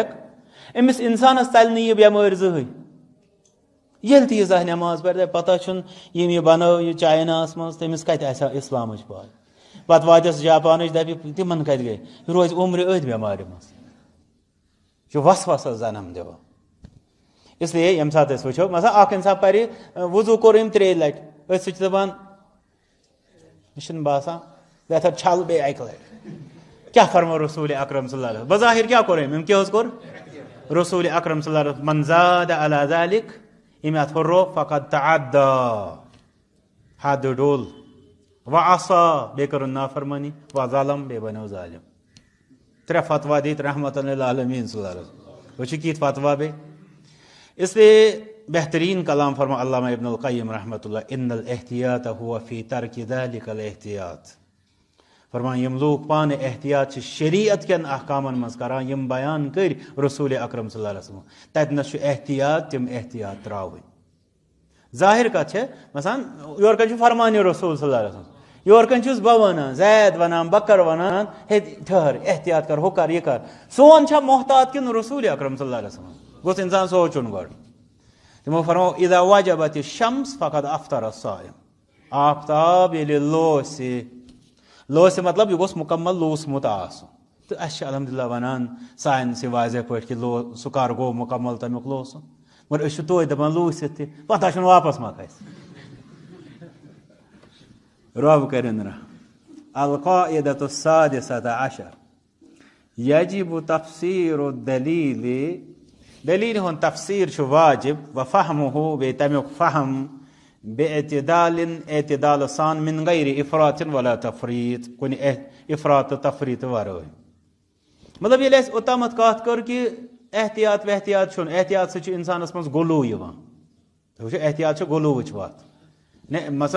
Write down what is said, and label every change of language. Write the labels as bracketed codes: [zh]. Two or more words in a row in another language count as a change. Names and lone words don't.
[ks] أمِس انسانس ژلہِ نہٕ یہِ بٮ۪مٲرۍ زٕہٕنۍ. ییٚلہِ تہِ یہِ زانٛہہ نٮ۪ماز پرِ پتہ چھُنہٕ ییٚمۍ یہِ بنٲو یہِ چایناہس منٛز تٔمِس کتہِ آسہِ ہا اسلامٕچ پاے. پتہٕ واتٮ۪س جاپانٕچ دپہِ تِمن کتہِ گٔے یہِ روزِ عمرِ أتھۍ بٮ۪مارِ منٛز. یہِ چھُ وسوسس جنم دِوان. [ur] اس لیے [ks] یم سات أسۍ وٕچھو مثلا اکھ انسان پرِ وضوٗ کوٚر أمۍ 3 لٹہِ أسۍ چھِ دپان مےٚ چھُنہٕ باسان بہتر چھل بیٚیہِ 1 لٹہِ کیٛاہ فرمو رسول اکرم [ar] صلی اللہ علیہ وسلم [ks] بظاہر کیٛاہ کوٚر أمۍ کیٛاہ حظ کوٚر رسول اکرم [ar] صلی اللہ علیہ وسلم من زاد علی ذلک [ks] أمۍ اتھ ہُرو [ar] فقد تعدى حد ڈول وعصى [ks] بیٚیہِ کٔرٕن نافرمٲنی وظلم بیٚیہِ بنیو ظالم 3 فتوا دِتھ [ar] رحمۃ للعالمین صلی اللہ علیہ وسلم [ks] وٕچھِو کِتھ فتوا بیٚیہِ [ur] اس لیے بہترین کلام فرما [ks] علامہ ابن القیم [ar] رحمۃ اللہ ان الاحتیاط هو فی ترک ذلک الاحتیاط [ks] فرمان یم لوگ پانے احتیاط چھِ شریعت کٮ۪ن احکامن منٛز کران یم بیان کٔرۍ رسول اکرم [ar] صلی اللہ علیہ وسلم [ks] تتنس چھُ احتیاط تِم احتیاط تراوٕنۍ ظاہر کتھ چھِ مثلاً یورٕ کن چھُ فرمانہِ رسول [ar] صلی اللہ علیہ وسلم [ks] یورٕ کن چھُس بہٕ ونان زید ونان بکر ونان ہے ٹھہر احتیاط کر ہُہ کر یہِ کر سون چھا محتاط کِنہٕ رسول اکرم [ar] صلی اللہ علیہ وسلم [ks] گوٚژھ انسان سونچُن گۄڈٕ تِمو فرمو [ar] اذا وجبت الشمس فقد افطر الصائم [ks] آفتاب ییٚلہِ لوسہِ مطلب یہِ گوٚژھ مُکمل لوٗسمُت آسُن تہٕ اَسہِ چھِ الحمدللہ ونان ساینسہِ واضح پٲٹھۍ کہِ سُہ کر گوٚو مُکمل تمیُک لوسُن مگر أسۍ چھِ توتہِ دپان لوٗسِتھ تہِ پتہ چھُنہٕ واپس ما کھسہِ رب کٔرِنۍ رحم [ar] القاعدة السادسة عشر يجب تفسير الدلیٖل [ks] دلیٖلہِ ہُنٛد تفسیٖر چھُ واجب [ar] و فہمہُ [ks] بیٚیہِ تمیُک فہم اعتدال سان [ar] من غیر افراط ولا تفریٖط [ks] کُنہِ افراط تہٕ تفریٖط ورٲے مطلب ییٚلہِ اَسہِ اوٚتامتھ کتھ کٔر کہِ احتیاط وحتیاط چھُنہٕ احتیاط سۭتۍ چھُ انسانس منٛز غلوٗ یِوان تُہۍ وٕچھِو احتیاط چھُ غلوٗوٕچ وتھ مثلاً